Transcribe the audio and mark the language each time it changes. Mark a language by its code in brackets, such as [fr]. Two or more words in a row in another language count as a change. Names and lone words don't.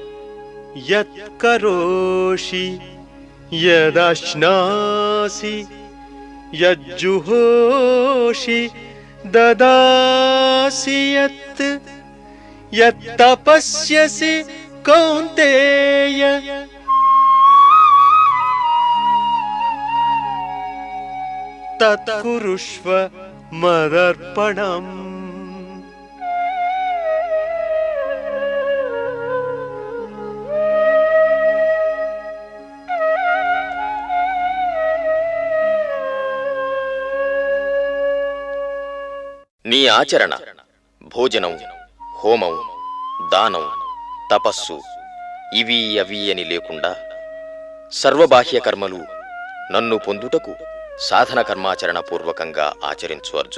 [sa] యత్ కరోషి యదశ్నాసి यज्जुहोषि ददासि यत् यत्तपस्यसि कौन्तेय तत्कुरुष्व मदर्पणम्। [te] నీ ఆచరణ భోజనం, హోమం, దానం, తపస్సు ఇవి అవి అని లేకుండా సర్వబాహ్య కర్మలు నన్ను పొందుటకు సాధన కర్మాచరణ పూర్వకంగా ఆచరించు అర్జున.